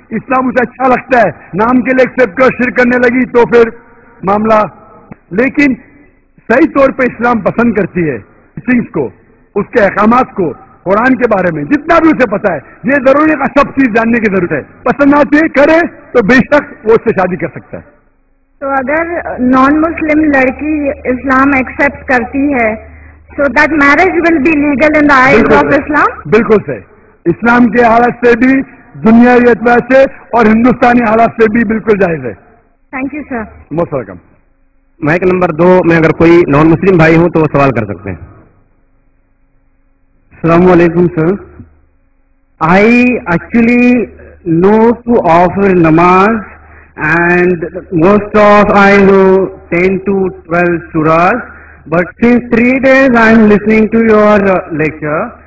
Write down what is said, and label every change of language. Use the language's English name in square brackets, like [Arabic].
[Urdu] اسلام اسے اچھا لگتا ہے، نام کے لیے ایکسپٹ کر شرک کرنے لگی تو پھر معاملہ. لیکن صحیح طور پہ اسلام پسند کرتی ہے چیز کو، اس کے احکامات کو، قرآن کے بارے میں جتنا بھی اسے پتا ہے. یہ ضروری ہے، سب چیز جاننے کی ضرورت ہے. پسند آتی ہے کرے تو بے شک وہ اس سے شادی کر سکتا ہے. تو اگر نان مسلم لڑکی اسلام ایکسپٹ کرتی ہے [English] so that marriage will be legal in the eyes of Islam? [Urdu] بالکل صحیح. اسلام کے حالت سے بھی، دنیاوی اعتبار سے اور ہندوستانی حالات سے بھی بالکل جائز ہے. [English] Thank you sir. Most welcome. [Urdu] Mic number 2 میں اگر کوئی نان مسلم بھائی ہوں تو وہ سوال کر سکتے ہیں. السلام علیکم سر. [English] I actually know to offer namaz and most of I know 10 to 12 surahs, but since 3 days I am listening to your lecture